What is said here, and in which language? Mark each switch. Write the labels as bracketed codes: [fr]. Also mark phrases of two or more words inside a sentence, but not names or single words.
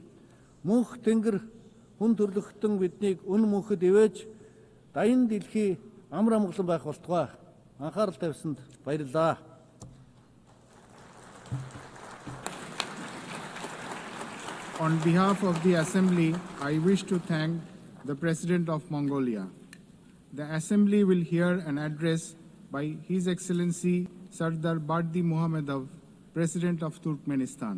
[mn] Мөнх тэнгэр хүн төрлөختөн биднийг үн мөнхөд ивэж даян дэлхий амар амгалан байх болтугай. Анхаарал тавьсанд баярлалаа. [en] On behalf of the Assembly, I wish to thank the President of Mongolia. The Assembly will hear an address by His Excellency Sardar Bardi Muhammadov, President of Turkmenistan.